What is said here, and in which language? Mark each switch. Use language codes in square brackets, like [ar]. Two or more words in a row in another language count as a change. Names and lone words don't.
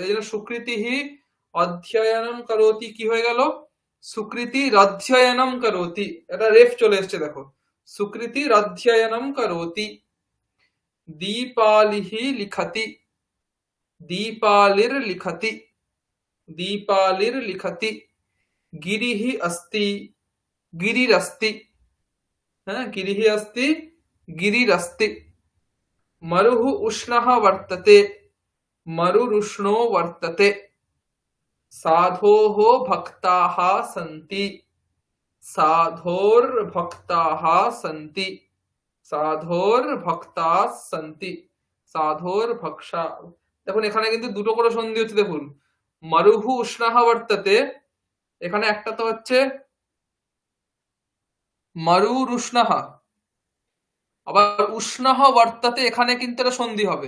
[bn] এই জন্য সুকৃতি [sa] अध्ययनम् करोति [bn] কি হয়ে গেল, সুকৃতি [sa] अध्ययनम् करोति, [bn] এটা রেফ চলে এসছে। [sa] দেখো সুকৃতি अध्ययनम् करोति। दीपालिः लिखति, दीपालिर् लिखति, दीपालिर् लिखति। গিরিহি अस्ति, गिरिरस्ति, হ্যাঁ গিরিহি अस्ति, गिरिरस्ति। मरुः उष्णः वर्तते, मरुरुष्णो वर्तते। साधोः भक्ताः सन्ति, साधोर्भक्ताः सन्ति, साधोर्भक्ताः सन्ति। साधोर् भक्षा। [bn] দেখুন এখানে কিন্তু দুটো করে সন্ধি হচ্ছে, দেখুন [sa] मरुः उष्णः वर्तते, [bn] এখানে একটা তো হচ্ছে [sa] मरुर् उष्णः, [bn] আবার [sa] उष्णः वर्तते [bn] এখানে কিন্তু একটা সন্ধি হবে।